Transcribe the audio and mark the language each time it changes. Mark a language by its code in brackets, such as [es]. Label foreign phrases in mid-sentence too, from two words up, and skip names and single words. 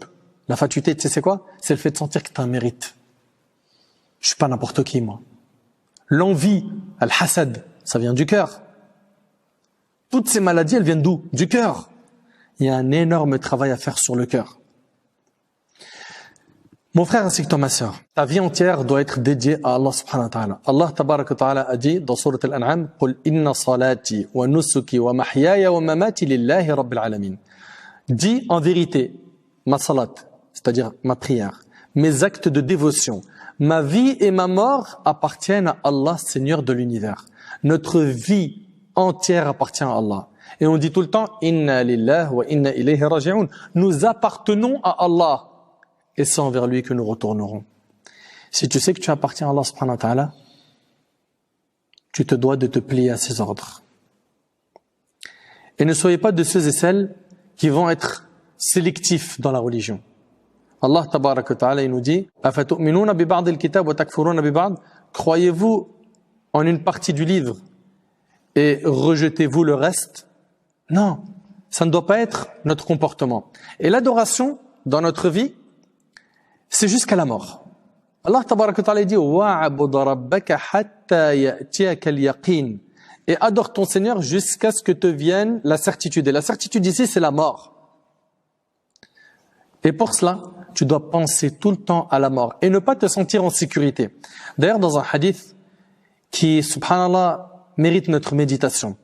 [fr] La fatuité, tu sais c'est quoi? C'est le fait de sentir que tu as un mérite. Je suis pas n'importe qui, moi. L'envie, al-hasad, ça vient du cœur. Toutes ces maladies, elles viennent d'où? Du cœur. Il y a un énorme travail à faire sur le cœur. Mon frère ainsi que toi, ma sœur, ta vie entière doit être dédiée à [ar] الله سبحانه وتعالى. الله تبارك وتعالى [fr] a dit dans sourate Al-An'am, « [ar] قل إن صلاتي ونسكي ومحياي ومماتي لله رب العالمين [fr] » Dis en vérité, ma salat, c'est-à-dire ma prière, mes actes de dévotion, ma vie et ma mort appartiennent à Allah, Seigneur de l'univers. Notre vie entière appartient à Allah. Et on dit tout le temps, « [ar] إنا لله وإنا إليه راجعون [fr] » Nous appartenons à Allah. Et c'est envers lui que nous retournerons. Si tu sais que tu appartiens à [ar] الله سبحانه وتعالى, [fr] tu te dois de te plier à ses ordres. Et ne soyez pas de ceux et celles qui vont être sélectifs dans la religion. [ar] الله تبارك وتعالى, [fr] il nous dit, [ar] أَفَتُؤْمِنُونَ بِبَعْضِ الْكِتَابِ وَتَكْفُرُونَ بِبَعْضِ [fr] Croyez-vous en une partie du livre et rejetez-vous le reste? Non, ça ne doit pas être notre comportement. Et l'adoration dans notre vie, c'est jusqu'à la mort. [ar] الله تبارك وتعالى dit واعبد ربك حتى يأتيك اليقين. [fr] Et adore ton Seigneur jusqu'à ce que te vienne la certitude. Et la certitude ici, c'est la mort. Et pour cela, tu dois penser tout le temps à la mort et ne pas te sentir en sécurité. D'ailleurs, dans un hadith qui, subhanallah, mérite notre méditation.